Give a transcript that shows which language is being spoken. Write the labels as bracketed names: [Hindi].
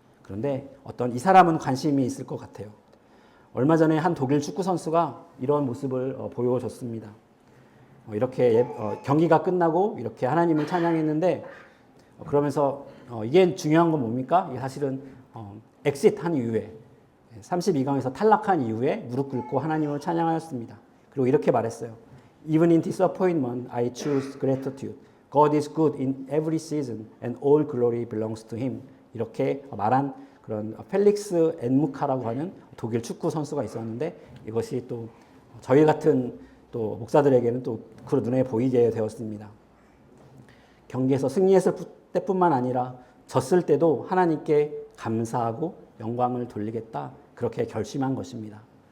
[Korean] 그런데 어떤 이 사람은 관심이 있을 것 같아요. 얼마 전에 한 독일 축구 선수가 이런 모습을 보여줬습니다. 이렇게 경기가 끝나고 이렇게 하나님을 찬양했는데 그러면서 이게 중요한 건 뭡니까? 이게 사실은 엑싯한 이후에 32강에서 탈락한 이후에 무릎 꿇고 하나님을 찬양하였습니다. 그리고 이렇게 말했어요. [English] Even in disappointment, I choose gratitude. God is good in every season and all glory belongs to him. [Korean] 이렇게 말한 그런 펠릭스 엔무카라고 하는 독일 축구 선수가 있었는데 이것이 또 저희 같은 또 목사들에게는 또 그 눈에 보이게 되었습니다. 경기에서 승리했을 때뿐만 아니라 졌을 때도 하나님께 감사하고 영광을 돌리겠다 그렇게 결심한 것입니다.